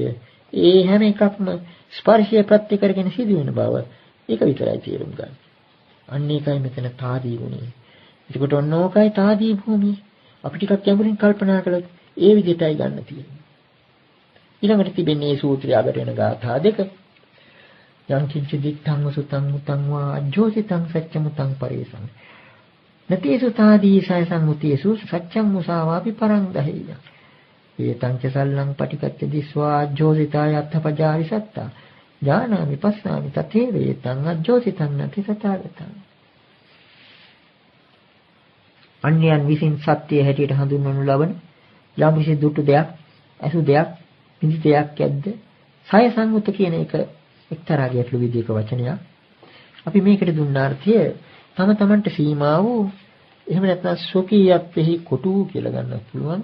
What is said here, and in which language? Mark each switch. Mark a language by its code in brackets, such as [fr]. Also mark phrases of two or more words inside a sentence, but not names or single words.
[si] ඒ හැම එකක්ම ස්පර්ශය ප්‍රත්‍ය කරගෙන සිදුවෙන බව ඒක විතරයි තේරුම් ගන්න. අන්න ඒකයි මෙතන තාදී ගුණය. එතකොට ඔන්නෝකයි තාදී භූමිය. අපි ටිකක් ගැඹුරින් කල්පනා කළොත් ඒ විදිහටයි ගන්න තියෙන්නේ. ඊළඟට තිබෙන්නේ මේ සූත්‍රය අගට එන ගාථා දෙක. [pi] යං කිංච දිත්තං සුතං මුතං වා අජ්ජෝසිතං සච්චමුතං පරේසං. නතේසු තාදී සයසං මුතේසු සච්චං මුසාවාපි පරං දහෙය. ඒතං ච සල්ලං පටිකච්ච දිස්වා අජ්ජෝසිතාය අත්ථපජාරි සත්තා. ඥානාමි පස්සාමි තතේ වේතං අජ්ජෝසිතං නති සතාගතං. [si] අන්‍යයන් විසින් සත්‍ය හැටියට හඳුන්වනු ලබන යම් කිසි දුටු දෙයක්, අසු දෙයක්, නිදි දෙයක් ඇද්ද? [pi] සය සංගුත [si] කියන එක එක්තරා ගැටළු විදියක වචනයක්. අපි මේකට දුන්න අර්ථය තම තමන්ට සීමා වූ, එහෙම නැත්නම් ස්වකීයත්වෙහි කොටු කියලා ගන්නත් පුළුවන්.